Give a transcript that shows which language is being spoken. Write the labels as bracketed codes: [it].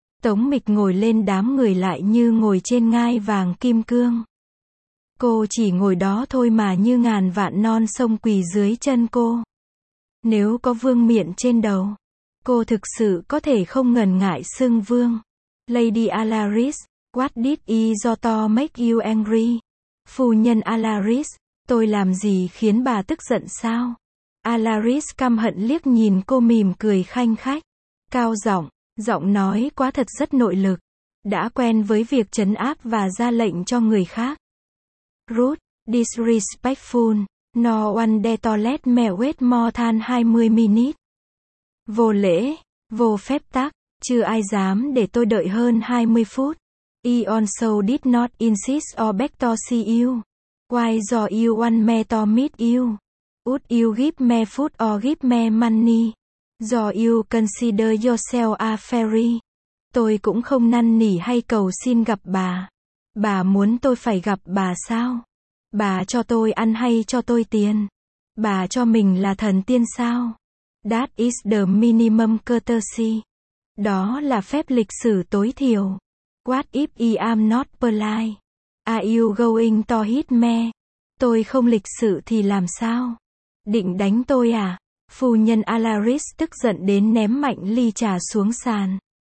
[vi] Tống Mịch ngồi lên đám người lại như ngồi trên ngai vàng kim cương. Cô chỉ ngồi đó thôi mà như ngàn vạn non sông quỳ dưới chân cô. Nếu có vương miện trên đầu, cô thực sự có thể không ngần ngại xưng vương. [en] Lady Alaris, what did I do to make you angry? [vi] Phu nhân Alaris, tôi làm gì khiến bà tức giận sao? Alaris căm hận liếc nhìn cô mỉm cười khanh khách. Cao giọng, giọng nói quá thật rất nội lực. Đã quen với việc trấn áp và ra lệnh cho người khác. [en] Rude, disrespectful, no one dare to let me wait more than 20 minutes. [vi] Vô lễ, vô phép tắc, chưa ai dám để tôi đợi hơn 20 phút. [en] I also did not insist or beg to see you. Why do you want me to meet you? Would you give me food or give me money? Do you consider yourself a fairy? [vi] Tôi cũng không năn nỉ hay cầu xin gặp bà. Bà muốn tôi phải gặp bà sao? Bà cho tôi ăn hay cho tôi tiền? Bà cho mình là thần tiên sao? [en] That is the minimum courtesy. [vi] Đó là phép lịch sử tối thiểu. [en] What if I am not polite? Are you going to hit me? [vi] Tôi không lịch sự thì làm sao? Định đánh tôi à? Phu nhân Alaris tức giận đến ném mạnh ly trà xuống sàn.